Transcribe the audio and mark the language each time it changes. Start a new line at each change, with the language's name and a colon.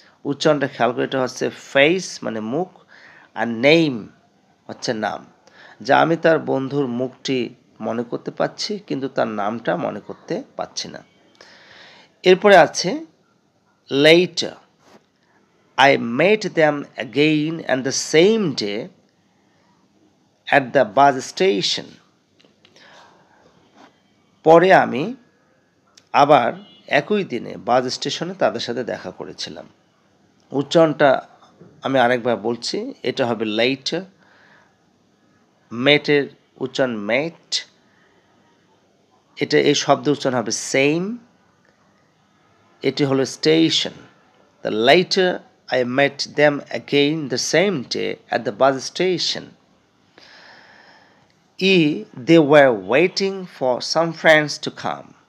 Bangla: উচ্চারণটা খেয়াল করে, এটা হচ্ছে ফেস মানে মুখ আর নেম হচ্ছে নাম। যা আমি তার বন্ধুর মুখটি মনে করতে পারছি কিন্তু তার নামটা মনে করতে পারছি না। এরপরে আছে later.
English: I met them again on the same day at the bus station.
Bangla: পরে আমি আবার একই দিনে বাস স্টেশনে তাদের সাথে দেখা করেছিলাম। উচ্চারণটা আমি আরেকবার বলছি, এটা হবে later, মেটের উচ্চারণ মেট, এটা এই শব্দ উচ্চারণ হবে সেম, এটি হলো station.
English: The later I met them again the same day at the bus station. They were waiting for some friends to come.